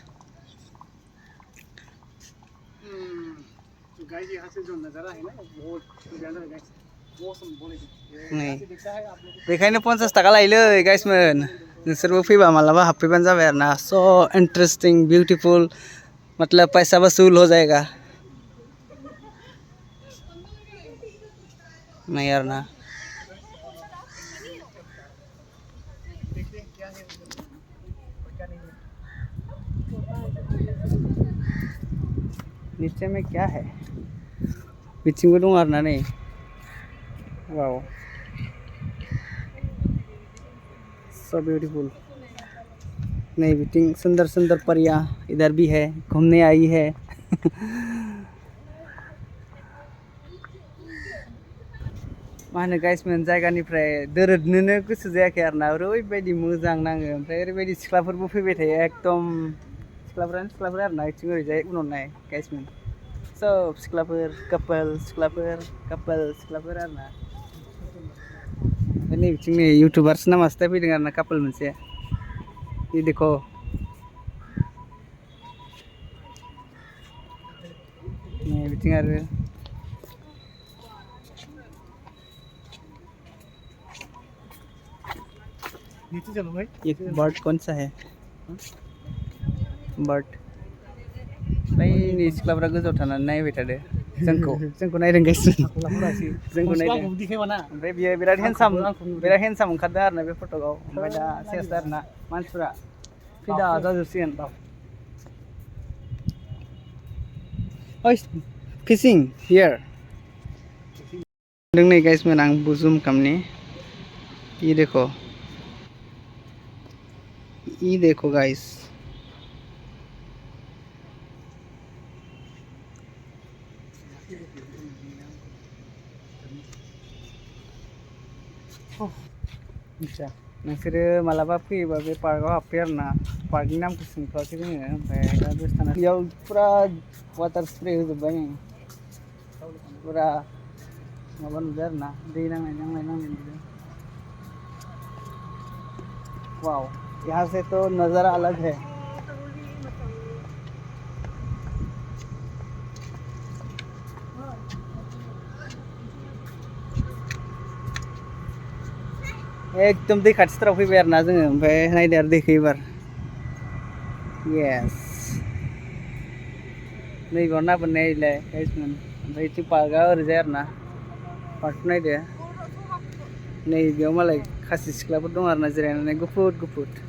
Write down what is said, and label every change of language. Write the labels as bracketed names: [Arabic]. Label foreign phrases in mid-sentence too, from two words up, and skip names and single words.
[Bodo] नै बेखायनो 50 थाखा लायोलै गाइसमोन नोंसोरबो फैबा मालाबा हाबफैबानो जाबाय आरोना [English] so interesting beautiful [Hindi] मतलब पैसा वसूल हो जाएगा नहीं यार ना नीचे में क्या है [Bodo] बिथिंबो दं आरोना नै [English] wow so beautiful [Hindi] नहीं बिटिंग सुंदर सुंदर परियां इधर भी है घूमने आई है [Bodo] मा होनो गाइसमोन जायगानिफ्राय दोरोदनोनो गोसो जायाखै आरोना ओरैबायदि मोजां नाङो ओमफ्राय ओरैबायदि सिख्लाफोरबो फैबाय थायो एकदम सिख्लाफोर आरोना बिथिं ओरैजाय उनाव नाय गाइसमोन सब सिख्लाफोर कापोल सिख्लाफोर आरोना ओमफ्राय नै बिथिं नै इउटुबार्स नामासो फैदों आरोना कापोल मोनसे [Hindi] ये देखो नहीं [Bodo] बिथिं आरो [Hindi] ये बर्ड कौन सा है बर्ड [Bodo] बै नै सिख्लाफ्रा गोजौआव थानानै नायबाय थादो जोंखौ नायदों गाइसमोन जोंखौ नायदों ओमफ्राय बियो बिराद हेन्डसाम ओंखारदों आरोना बे फट'आव ओमफ्राय दा सेस आरोना मानसिफ्रा फिदा जाजोबसिगोन ओइ [English] fishing here [Bodo] नै गाइसमोन आं जुम खामनि [Hindi] ये देखो [Bodo] गाइस अच्छा नोंसोरो मालाबा फैयोबा बे पार्कआव हाबफै आरोना पार्कनि नामखौ सोंथ'वाखै जोङो ओमफ्राय दा दसे थाना बेयाव फुरा [English] water spray [Bodo] होजोब्बाय नै फुरा माबा नुदों आरोना दै नांनाय नुदों [Hindi] वाव यहाँ से तो नज़ारा अलग है एकदम [Bodo] दै खाथिथाराव फैबाय आरोना जोङो ओमफ्राय नायदो आरो दैखौ एबार येस नैबेयाव ना बोननायलाय गाइसमोन ओमफ्राय बिथिं पार्कआ ओरैजाय आरोना पार्कखौ नायदो नै बेयाव मालाय खासि सिख्लाफोर दं आरोना जिरायनानै गुफुर गुफुर